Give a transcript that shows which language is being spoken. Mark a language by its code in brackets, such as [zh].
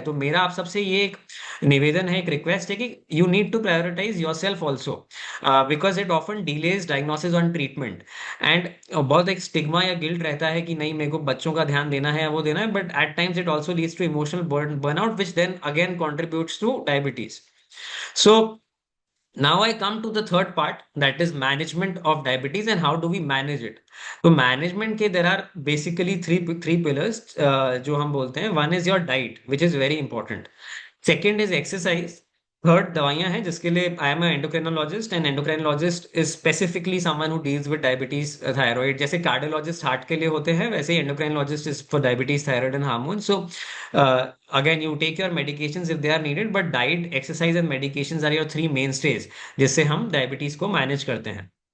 [hi] तो मेरा आप सबसे ये एक निवेदन है, एक रिक्वेस्ट है कि [en] You need to prioritise your self also, because it often delays diagnosis on treatment. [hi] And बहुत एक स्टिग्मा या गिल्ट रहता है कि नहीं, मेरे को बच्चों का ध्यान देना है, वो देना है, [en] But at times it also leads to emotional burnout, which then again contributes to diabetes. So now I come to the third part, that is management of diabetes and how do we manage it. तो management के there are basically three pillars [hi] जो हम बोलते हैं। [en] One is your diet, which is very important. Second is exercise. [hi] Third दवाइयां हैं, जिसके लिए [en] I am endocrinologist, and endocrinologist is specifically someone who deals with diabetes, thyroid. [hi] जैसे कार्डियोलॉजिस्ट हार्ट के लिए होते हैं, वैसे ही [en] Endocrinologist is for diabetes, thyroid and hormone. So again you take your medications if they are needed, but diet, exercise and medications are your three main stage [hi] जिससे हम diabetes को manage करते हैं।